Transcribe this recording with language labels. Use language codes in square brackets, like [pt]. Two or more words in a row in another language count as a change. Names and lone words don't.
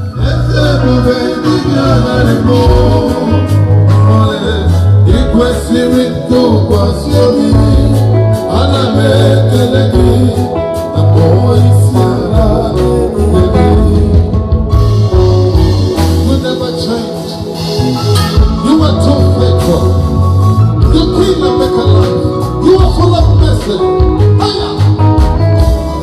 [ig] Eze ebube ndị bịa narị mbụ. Ị kwesịrị ntụkwasị obi. Ana m ekele gị. Akpọ isi ala nye gị. [en] You never change. You are too faithful. The queen of Mecca life. You are full of mercy. Hiya.